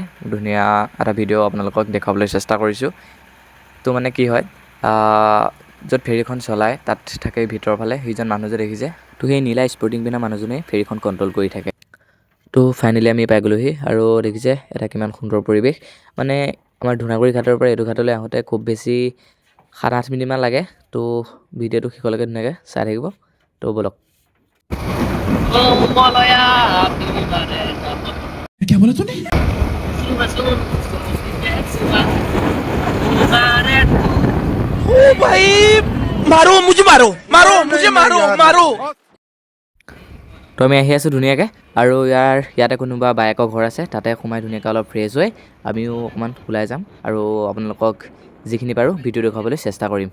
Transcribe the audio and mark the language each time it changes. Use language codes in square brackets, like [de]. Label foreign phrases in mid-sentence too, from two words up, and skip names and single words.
[as] ধুনীয়া এটা ভিডিঅ' আপোনালোকক দেখুৱাবলৈ চেষ্টা কৰিছোঁ। তো মানে কি হয়, য'ত ফেৰীখন চলায় তাত থাকে ভিতৰৰ ফালে সেইজন মানুহ যে দেখিছে, তো সেই নীলা স্পৰ্টিং পিন্ধা মানুহজনেই ফেৰীখন কণ্ট্ৰল কৰি থাকে। তো ফাইনেলি আমি পাই গ'লোহি, আৰু দেখিছে এটা কিমান সুন্দৰ পৰিৱেশ। মানে আমাৰ ধুনাগুৰি ঘাটৰ পৰা এইটো ঘাটলৈ আহোঁতে খুব বেছি 7-8 মিনিটমান লাগে। তো ভিডিঅ'টো শেষলৈকে ধুনীয়াকৈ চাই থাকিব। তো বলক। [hi] क्या बोला तूने? ओ भाई, मारो मुझे, मारो मारो मुझे, मारो मारो। [as] তো আমি আহি আছোঁ ধুনীয়াকৈ, আৰু ইয়াতে কোনোবা বায়েকৰ ঘৰ আছে, তাতে সোমাই ধুনীয়াকৈ অলপ ফ্ৰেছ হৈ আমিও অকণমান ওলাই যাম, আৰু আপোনালোকক যিখিনি পাৰোঁ ভিডিঅ' দেখুৱাবলৈ চেষ্টা কৰিম।